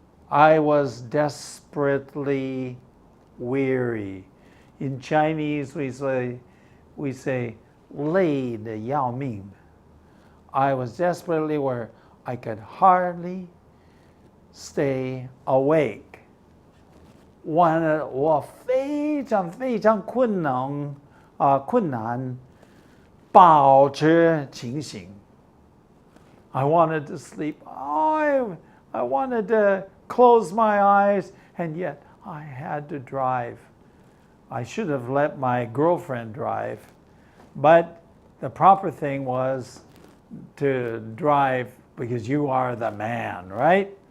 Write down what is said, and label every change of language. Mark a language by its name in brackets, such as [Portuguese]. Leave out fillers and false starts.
[English] I was desperately weary. In Chinese, we say [Chinese] 累得要命. [English] I was desperately weary. I could hardly stay awake. [Chinese] 我非常非常困难保持清醒. [English] I wanted to sleep. I wanted to close my eyes, and yet I had to drive. I should have let my girlfriend drive, but the proper thing was to drive because you are the man, right?